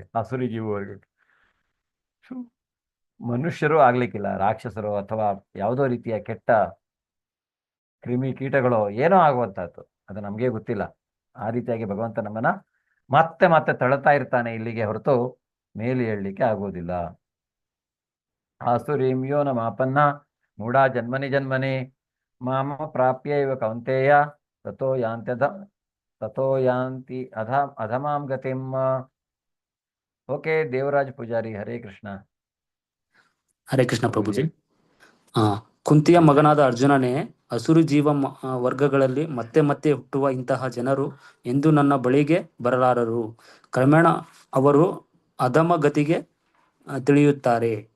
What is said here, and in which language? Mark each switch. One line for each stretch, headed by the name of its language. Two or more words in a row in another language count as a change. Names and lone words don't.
Kannada: ಆಸುರಿ ಜೀವ ವರ್ಗಗಳು ಮನುಷ್ಯರು ಆಗ್ಲಿಕ್ಕಿಲ್ಲ, ರಾಕ್ಷಸರು ಅಥವಾ ಯಾವುದೋ ರೀತಿಯ ಕೆಟ್ಟ ಕ್ರಿಮಿ ಕೀಟಗಳು ಏನೋ ಆಗುವಂತಹದ್ದು, ಅದು ನಮಗೆ ಗೊತ್ತಿಲ್ಲ. ಆ ರೀತಿಯಾಗಿ ಭಗವಂತ ನಮ್ಮನ್ನ ಮತ್ತೆ ಮತ್ತೆ ತಳ್ತಾ ಇರ್ತಾನೆ ಇಲ್ಲಿಗೆ ಹೊರತು ಮೇಲೆ ಹೇಳಲಿಕ್ಕೆ ಆಗೋದಿಲ್ಲ.
Sanskrit: ಆಸುರೀಂ ಯೋ ನ ಮಾಪನ್ನ ಮೂಢಾ ಜನ್ಮನಿ ಮಾಮ ಪ್ರಾಪ್ಯ ಇವ ಕೌಂತೆಯ ತಥೋ ಯಾಂತಿ ಅಧಮಾಂ ಗತಿಂ.
Kannada: ಓಕೆ, ದೇವರಾಜ್ ಪೂಜಾರಿ. ಹರೇ ಕೃಷ್ಣ. ಹರೇ ಕೃಷ್ಣ ಪ್ರಭುಜಿ. ಕುಂತಿಯ ಮಗನಾದ ಅರ್ಜುನನೇ, ಅಸುರು ಜೀವ ವರ್ಗಗಳಲ್ಲಿ ಮತ್ತೆ ಮತ್ತೆ ಹುಟ್ಟುವ ಇಂತಹ ಜನರು ಎಂದು ನನ್ನ ಬಳಿಗೆ ಬರಲಾರರು. ಕ್ರಮೇಣ ಅವರು ಅಧಮ ಗತಿಗೆ ಇಳಿಯುತ್ತಾರೆ